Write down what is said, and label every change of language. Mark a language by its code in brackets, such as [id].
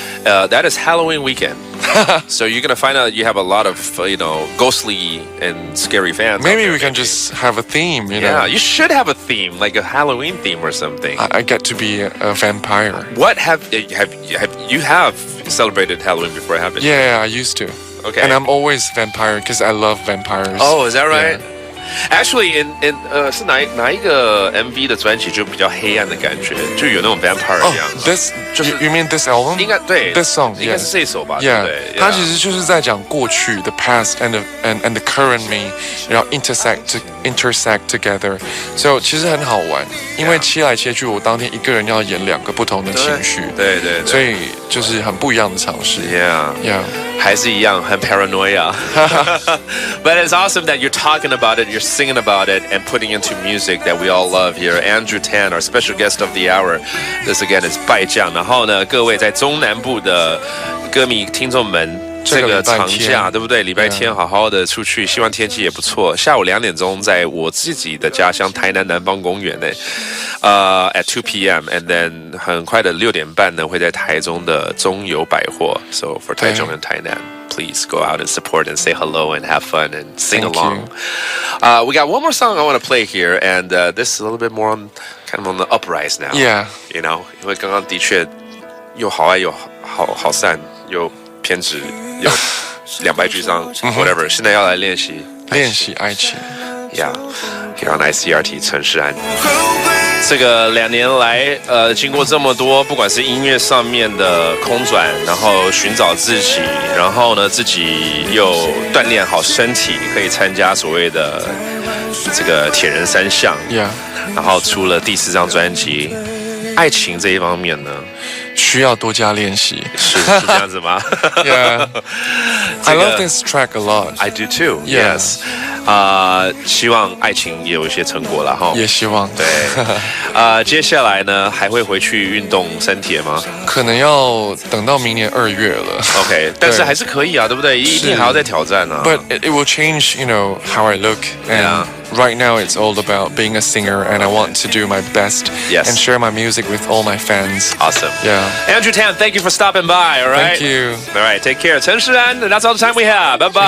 [en] That is Halloween weekend. So you're gonna find out you have a lot of you know ghostly and scary fans. Maybe we can just have a theme. You know. Yeah, you should have a theme, like a Halloween theme or something. I get to be a vampire. What have you celebrated Halloween before, haven't you? Yeah, I used to. Okay. And I'm always vampire because I love vampires. Oh, is that right? Yeah. Actually, in [zh] 是哪一个 MV 的专辑就比较黑暗的感觉，就有那种 vampire 一样。 [en] This you mean this album? [zh] 应该对 [en] This song [zh] 应该是这首吧？ [en] Yeah. [zh] 对不对？它其实就是在讲过去 [en] the past and the current me， [zh] 然后 [en] intersect together。 [zh] So 其实很好玩，因为切来切去，我当天一个人要演2个不同的情绪。对，所以就是很不一样的尝试。 [en] Yeah. [zh] 还是一样很 paranoia. [en] But it's awesome that you're talking about it, you're singing about it, and putting into music that we all love here. Andrew Tan, our special guest of the hour. This again is 败将。 [zh] 然后呢，各位在中南部的歌迷听众们，这个长假对不对？礼拜天好好的出去，希望天气也不错。下午2点钟，在我自己的家乡台南南方公园呢， [en] at 2 p.m. [zh] and then 很快的6点半呢，会在台中的中友百货。 [en] So for 台中and 台南。 Please go out and support and say hello and have fun and sing along. We got one more song I want to play here, and this is a little bit more kind of on the uprise now. Yeah. You know, [zh] 因为刚刚的确又好爱又好散又偏执又两败俱伤 [en] whatever. [zh] 现在要来练习爱情。 [en] Yeah, here on ICRT 陈势安。 [zh] 这个2年来，经过这么多，不管是音乐上面的空转，然后寻找自己，然后呢，自己又锻炼好身体，可以参加所谓的这个铁人3项。 [en] Yeah. [zh] 然后出了第4张专辑，爱情这一方面呢，需要多加练习。是这样子吗？ [en] Yeah. I love this track a lot. I do too. Yeah. [zh] Yes. 希望爱情也有一些成果了哈。也希望。对。接下来呢还会回去运动身体吗？可能要等到明年2月了。 OK， 但是还是可以啊，对不对？一定还要再挑战啊。 [en] But it will change, how I look. And right now it's all about being a singer, and I want to do my best and share my music with all my fans. Awesome. Yeah. Andrew Tan, thank you for stopping by. All right. Thank you. All right. Take care. 陈势安, that's all the time we have. Bye bye.